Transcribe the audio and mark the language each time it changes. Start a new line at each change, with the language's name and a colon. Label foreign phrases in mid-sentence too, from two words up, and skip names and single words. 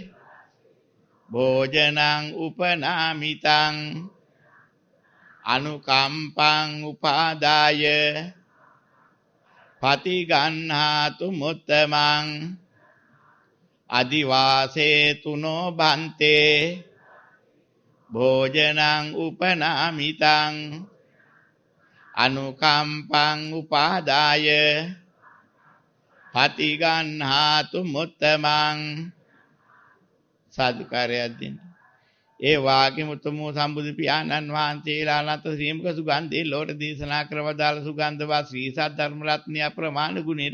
Pali: භෝජනං උපනාමිතං අනුකම්පං උපාදාය පටිගන්හාතු මුත්තමං අදිවාසේ තුනෝ බන්තේ භෝජනං උපනාමිතං අනුකම්පං උපාදාය පටිගන්හාතු මුත්තමං
Sinhala: සාදුකාරයක් දෙන්න. ඒ වාග්යම උතුම් සම්බුදු පියාණන් වහන්සේලා අනන්ත ශ්‍රීමුක සුගන්ධේ ලෝට දේශනා කරවදාළ සුගන්ධවත් ශ්‍රී සද්ධ ධර්ම රත්නය අප්‍රමාණ ගුණයට